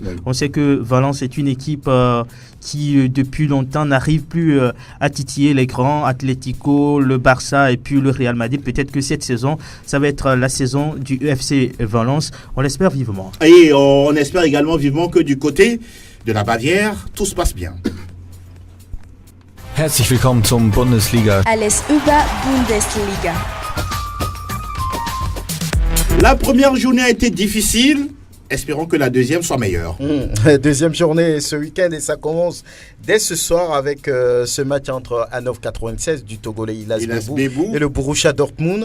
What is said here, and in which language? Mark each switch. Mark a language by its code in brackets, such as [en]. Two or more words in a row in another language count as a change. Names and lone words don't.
[fr] On sait que Valence est une équipe qui depuis longtemps n'arrive plus à titiller les grands, Atlético, le Barça et puis le Real Madrid. Peut-être que cette saison, ça va être la saison du FC Valence. On l'espère vivement. Et on espère également vivement que du côté de la Bavière, tout se passe bien. [de] Herzlich willkommen zum Bundesliga. Alles über Bundesliga. [fr] La première journée a été difficile. Espérons que la deuxième soit meilleure. Deuxième journée ce week-end et ça commence dès ce soir avec ce match entre Hannover 96 du Togolais Illas Bebou et le Borussia Dortmund.